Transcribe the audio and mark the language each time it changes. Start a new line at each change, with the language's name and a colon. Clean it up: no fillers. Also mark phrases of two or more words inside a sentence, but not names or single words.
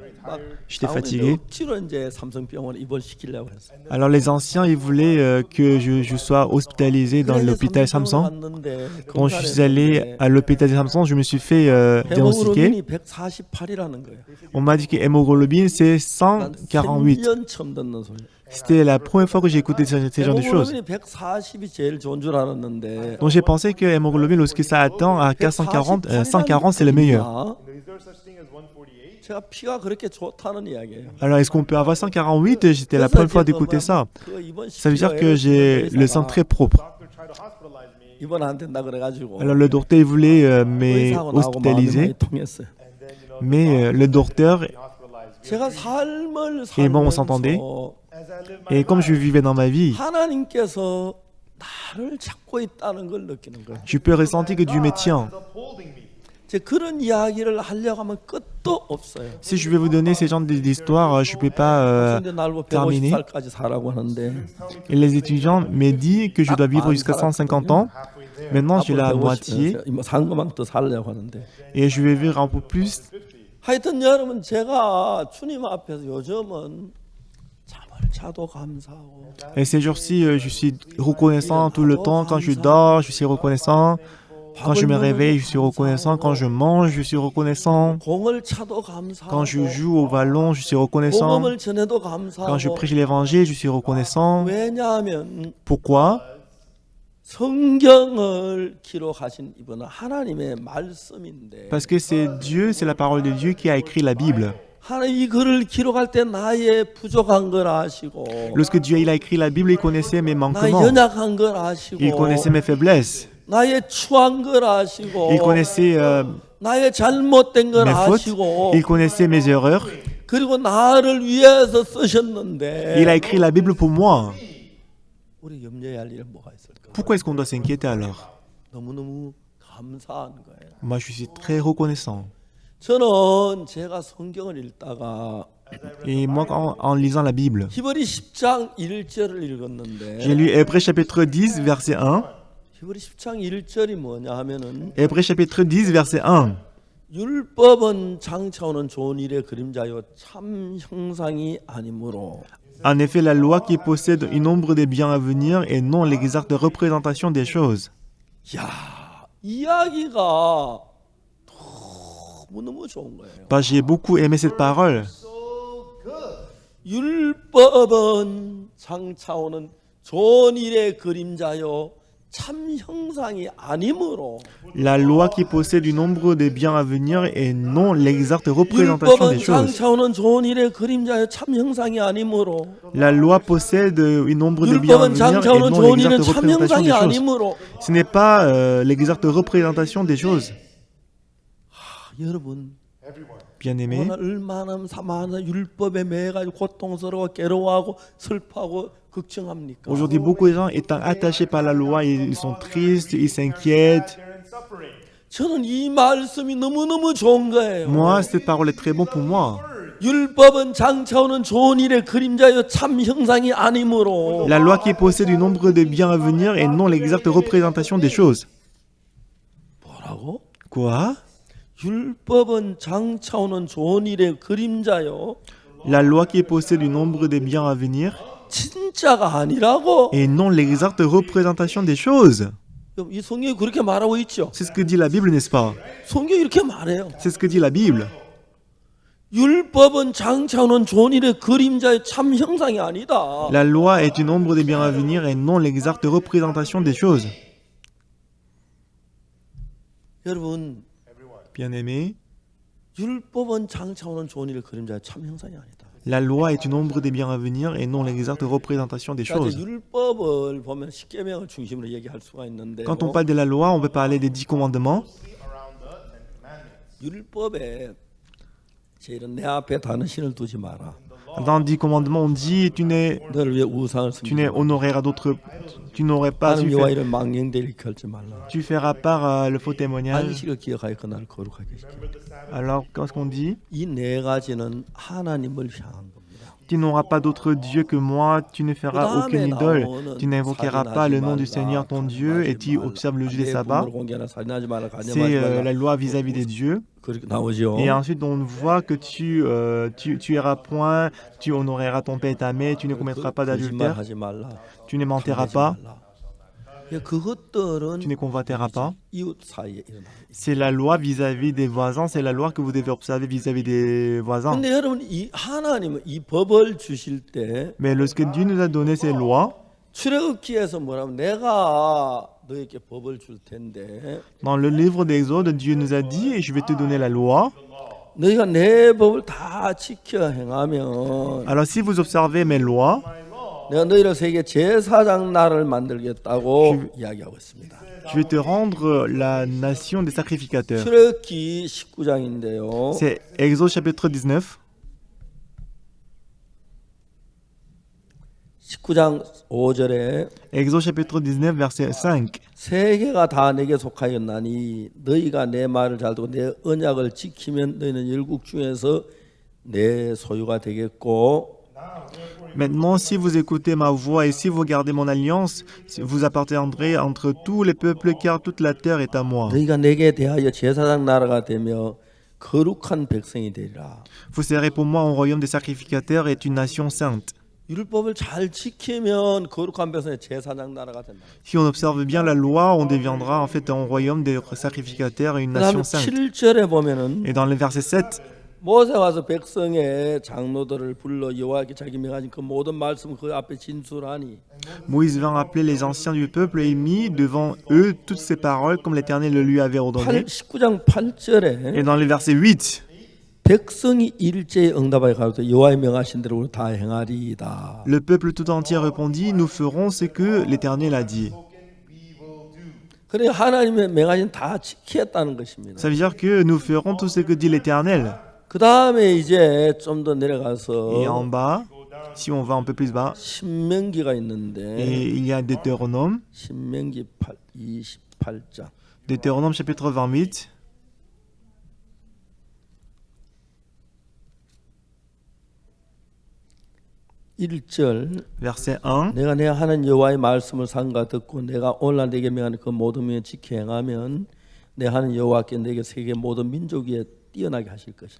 Korean: 막
French: J'étais
Korean: 장로님이
French: fatigué.
Korean: 억지로 이제 삼성병원에 입원시키려고 했어요.
French: Alors les anciens, ils voulaient que je sois hospitalisé dans l'hôpital Samson.
Korean: 갔는데
French: Quand je suis allé à l'hôpital Samson, je me suis fait diagnostiquer.
Korean: 헤모글로빈이 148이라는 거예요.
French: On m'a dit que l'hémoglobine c'est 148.
Korean: 100년 처음 듣는 소리.
French: C'était la première fois que j'ai écouté ce genre de choses.
Korean: 헤모글로빈이 140이 제일 좋은 줄 알았는데
French: Donc j'ai pensé que l'hémoglobine, lorsque ça atteint à 440, 140 c'est le meilleur.
Korean: 제가 피가 그렇게 좋다는 이야기예요.
French: Alors est-ce qu'on peut avoir 148? C'était la première fois d'écouter ça. Ça veut dire que j'ai le sang très propre.
Korean: 입원 안 된다 그래가지고
French: Alors le docteur il voulait
Korean: 의사하고 나하고 마음이
French: m'hospitaliser,
Korean: 많이 통했어요.
French: mais le docteur,
Korean: 제가 삶을
French: Et bon, on s'entendait.
Korean: 살면서
French: et comme je vivais dans ma vie,
Korean: 하나님께서 나를 찾고 있다는 걸 느끼는 거예요.
French: je peux ressentir que Dieu me tient.
Korean: 제 그런 이야기를 하려고 하면 끝도 없어요.
French: Si je vais vous donner ces genres d'histoires, je ne peux pas
Korean: 근데 날보
French: terminer.
Korean: 150살까지 살라고 하는데
French: Et les étudiants m'ont dit que je dois vivre jusqu'à 150 ans. Maintenant, je suis la moitié
Korean: 산 것만큼 더 살려고 하는데
French: et je vais vivre un peu plus.
Korean: 하여튼 여러분 제가 주님 앞에서 요즘은 잠을 자도 감사하고
French: Et ces jours-ci, je suis reconnaissant tout le temps. Quand je dors, je suis reconnaissant. Quand je me réveille, je suis reconnaissant. Quand je mange, je suis reconnaissant.
Korean: 공을 차도
French: Quand je
Korean: 감사하고
French: joue au ballon, je suis reconnaissant.
Korean: 복음을 전해도
French: Quand je
Korean: 감사하고
French: prêche l'évangile, je suis reconnaissant.
Korean: 왜냐하면
French: Pourquoi?
Korean: 성경을 기록하신 이분은 하나님의 말씀인데
French: Parce que c'est Dieu, c'est la parole de Dieu qui a écrit la Bible.
Korean: 하나님 이 글을 기록할 때 나의 부족한 걸 아시고
French: Lorsque Dieu il a écrit la Bible, il connaissait mes
Korean: 나의
French: manquements.
Korean: 연약한 걸 아시고
French: Il connaissait mes faiblesses.
Korean: 나의 추한 걸 아시고
French: Il connaissait
Korean: 나의 잘못된 걸
French: mes fautes.
Korean: 아시고
French: Il connaissait mes erreurs.
Korean: 그리고 나를 위해서 쓰셨는데
French: Il a écrit la Bible pour moi.
Korean: 우리 염려해야 할 일은 뭐가 있을까?
French: Pourquoi est-ce qu'on doit s'inquiéter alors?
Korean: 너무너무 감사한 거예요.
French: Moi, je suis très reconnaissant.
Korean: 저는 제가 성경을 읽다가
French: Et moi, en lisant la Bible,
Korean: 히브리 10장 1절을 읽었는데
French: j'ai lu Hébreux chapitre 10, verset 1.
Korean: 히브리 10장 1절이 뭐냐 하면은
French: Hébreux chapitre 10, verset 1.
Korean: 율법은 장차오는 좋은 일의 그림자요 참 형상이 아니므로
French: En effet, la loi qui possède une ombre des biens à venir et non l'exacte représentation des choses.
Korean: 야, 이야기가 너무너무 좋은 거예요.
French: Bah, j'ai beaucoup aimé cette parole.
Korean: 율법은 장차오는 좋은 일의 그림자요 참 형상이 아니므로
French: La loi qui possède une ombre des biens à venir et non l'exacte représentation des
Korean: 율법은
French: choses.
Korean: 장차오는 좋은 일의 그림자요 참 형상이 아니므로
French: La loi possède une ombre des biens à
Korean: 율법은
French: venir et
Korean: 장차오는
French: non
Korean: 좋은 일은
French: l'exacte
Korean: 참
French: représentation
Korean: 형상이
French: des choses.
Korean: 아니므로
French: Ce n'est pas l'exacte représentation des choses.
Korean: 여러분
French: Bien-aimés,
Korean: 오늘 얼마나 사마나 율법에 매여가지고 고통스러워 괴로워하고 슬퍼하고 걱정합니까?
French: aujourd'hui, beaucoup de gens étant attachés par la loi, ils sont tristes, ils s'inquiètent.
Korean: 저는 이 말씀이 너무너무 좋은 거예요.
French: Moi, cette parole est très bonne pour moi.
Korean: 율법은 장차오는 좋은 일의 그림자요 참 형상이 아니므로
French: La loi qui possède une ombre des biens à venir et non l'exacte représentation des choses.
Korean: 뭐라고?
French: Quoi?
Korean: 율법은 장차오는 좋은 일의 그림자요
French: La loi qui possède une ombre des biens à venir
Korean: 진짜가 아니라고.
French: et non l'exacte représentation des choses.
Korean: 이 성경이 그렇게 말하고 있죠.
French: C'est ce que dit la Bible, n'est-ce pas?
Korean: 성경이 이렇게 말해요.
French: C'est ce que dit la Bible.
Korean: 율법은 장차오는 좋은 일의 그림자의 참 형상이 아니다.
French: La loi est une ombre des biens à venir et non l'exacte représentation des choses.
Korean: 여러분,
French: Bien-aimés,
Korean: 율법은 장차오는 좋은 일의 그림자의 참 형상이 아니다.
French: la loi est une ombre des biens à venir et non l'exacte représentation des
Korean: 자,
French: choses.
Korean: 이제 율법을 보면 십계명을 중심으로 얘기할 수가 있는데
French: Quand on parle de la loi, on peut parler des 10 commandements.
Korean: 율법에 제일은 내 앞에 다른 신을 두지 마라.
French: Dans 10 commandements, on dit
Korean: 너를 위해 우상을
French: tu honoreras d'autres, tu n'aurais pas,
Korean: 하나님 여호와 이를 망령되게 결지 말라.
French: tu feras part le faux témoignage.
Korean: 안식을 기억하여 그날을 거룩하게 시켜.
French: Alors, qu'est-ce qu'on dit?
Korean: 이 네 가지는 하나님을 향한 겁니다.
French: Tu n'auras pas d'autre Dieu que moi, tu ne feras aucune idole, tu n'invoqueras pas le nom du Seigneur ton Dieu et tu observes le jour des sabbats. C'est la loi vis-à-vis des dieux.
Korean: 그렇게 나오죠.
French: Et ensuite, on voit que tu tueras point, tu honoreras ton père et ta mère, tu ne commettras pas d'adultère,
Korean: 거짓말하지 말라.
French: tu ne mentiras
Korean: 강하지
French: pas,
Korean: 말라. 그것들은
French: tu ne convoiteras pas.
Korean: 이웃 사이에 일어나.
French: C'est la loi vis-à-vis des voisins, c'est la loi que vous devez observer vis-à-vis des voisins.
Korean: 근데 여러분 이 하나님은 이 법을 주실 때
French: Mais lorsque Dieu nous a donné ces lois,
Korean: 출애굽기에서 뭐라면 내가 너에게 법을 줄 텐데
French: dans le livre d'Exode, Dieu nous a dit, et je vais te donner la loi.
Korean: 너희가 내 법을 다 지켜 행하면
French: Alors si vous observez mes lois,
Korean: 내가 너희를 세계 제사장 나라를 만들겠다고 이야기하고 있습니다.
French: je vais te rendre la nation des sacrificateurs.
Korean: 출애굽기 19장인데요.
French: C'est Exode chapitre 19.
Korean: 19장 5절에
French: Exode chapitre 19, verset 5.
Korean: 세계가 다 내게 속하였나니 너희가 내 말을 잘 듣고 내 언약을 지키면 너희는 열국 중에서 내 소유가 되겠고
French: Maintenant, si vous écoutez ma voix et si vous gardez mon alliance, vous appartiendrez entre tous les peuples, car toute la terre est à moi.
Korean: 너희가 내게 대하여 제사장 나라가 되며 거룩한 백성이 되리라.
French: Vous serez pour moi un royaume de sacrificateurs et une nation sainte.
Korean: 율법을 잘 지키면 거룩한 백성의 제사장 나라가 된다.
French: Si on observe bien la loi, on deviendra en fait un royaume de sacrificateurs et une
Korean: 그다음에
French: nation sainte.
Korean: 7절에 보면은
French: Et dans le verset 7,
Korean: 모세가 와서 백성의 장로들을 불러 여호와께 자기 명하신 그 모든 말씀 그 앞에 진술하니
French: Moïse vint appeler les anciens du peuple et il mit devant eux toutes ces paroles comme l'Éternel le lui avait ordonné.
Korean: 19장 8절에
French: Et dans le verset 8,
Korean: 백성이 일제히 응답하여 가로되 여호와의 명하신 대로 우리 다 행하리이다.
French: le peuple tout entier répondit, nous ferons ce que l'Éternel a dit.
Korean: 그래 하나님의 명하신 다 지키겠다는 것입니다.
French: Ça veut dire que nous ferons tout ce que dit l'Éternel.
Korean: 그 다음에 이제 좀 더
French: Et
Korean: 내려가서
French: en bas, si on va un peu plus bas,
Korean: 신명기가
French: et
Korean: 있는데
French: il y a Deutéronome,
Korean: 신명기 28장
French: Deutéronome chapitre 28,
Korean: 1절
French: verset 1.
Korean: 내가 내 하나님 여호와의 말씀을 삼가 듣고 내가 오늘날 내게 명하는 그 모든 명을 지켜 행하면 내 하나님 여호와께 내게 세계 모든 민족 위에 뛰어나게 하실 것이라.